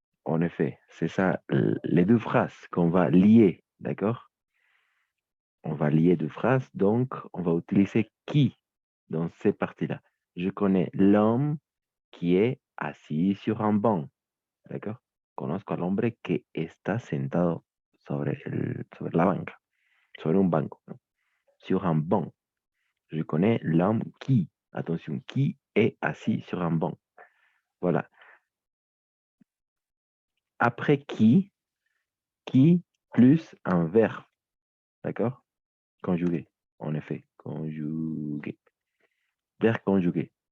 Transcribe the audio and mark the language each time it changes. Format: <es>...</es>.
<fr>En effet, c'est ça, les deux phrases qu'on va lier, d'accord? On va lier deux phrases, donc on va utiliser qui dans ces parties-là. Je connais l'homme qui est assis sur un banc, d'accord?</fr> <es>Conozco al hombre que está sentado sobre la banca, sobre un banco, ¿no?</es> <fr>Sur un banc. Je connais l'homme qui, attention, qui est assis sur un banc. Voilà. Après qui plus un verbe, d'accord? Conjugué, en effet, conjugué. Verbe conjugué.</fr>